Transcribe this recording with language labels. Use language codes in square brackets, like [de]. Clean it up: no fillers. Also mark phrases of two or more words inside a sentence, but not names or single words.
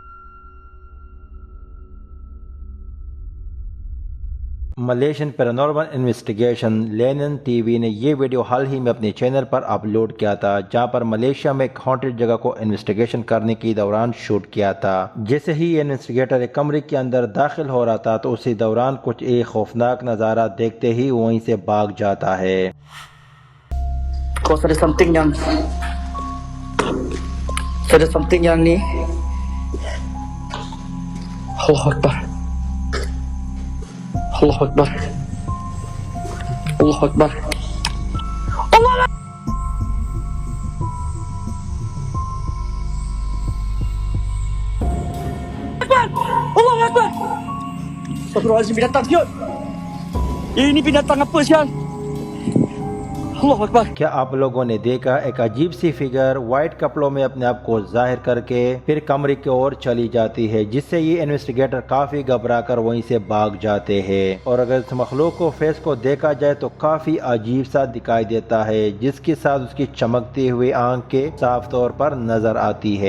[hi] मलेशियन पैरानॉर्मल इन्वेस्टिगेशन लेनिन टीवी ने ये वीडियो हाल ही में अपने चैनल पर अपलोड किया था, जहां पर मलेशिया में एक हॉन्टेड जगह को इन्वेस्टिगेशन करने के दौरान शूट किया था। जैसे ही इन्वेस्टिगेटर एक कमरे के अंदर दाखिल हो रहा था तो उसी दौरान कुछ एक खौफनाक नज़ारा देखते ही वहीं से भाग जाता है। [ms] Kok ada something yang ni. [ar] الله أكبر. الله أكبر. الله أكبر. الله. Akbar. الله أكبر. [ms] Astagfirullahaladzim, binatang siot. Ini binatang apa sial? [hi] क्या आप लोगों ने देखा एक अजीब सी फिगर व्हाइट कपड़ों में अपने आप को जाहिर करके फिर कमरे की ओर चली जाती है, जिससे ये इन्वेस्टिगेटर काफी घबराकर वहीं से भाग जाते हैं। और अगर इस मखलूक को फेस को देखा जाए तो काफी अजीब सा दिखाई देता है, जिसके साथ उसकी चमकती हुई आंखें साफ तौर पर नजर आती है।